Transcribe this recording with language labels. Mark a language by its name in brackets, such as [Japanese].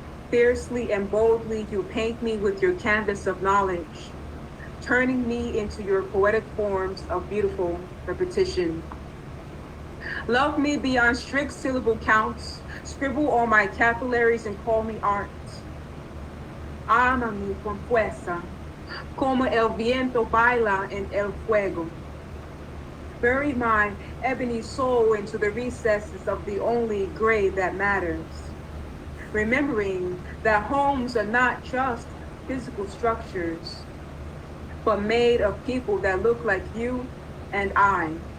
[English] Fiercely and boldly, you paint me with your canvas of knowledge, turning me into your poetic forms of beautiful repetition. Love me beyond strict syllable counts, scribble on my capillaries and call me art. [Spanish] Ámame con fuerza, como el viento baila en el fuego. [English] Bury my ebony soul into the recesses of the only gray that matters. Remembering that homes are not just physical structures, but made of people that look like you and I.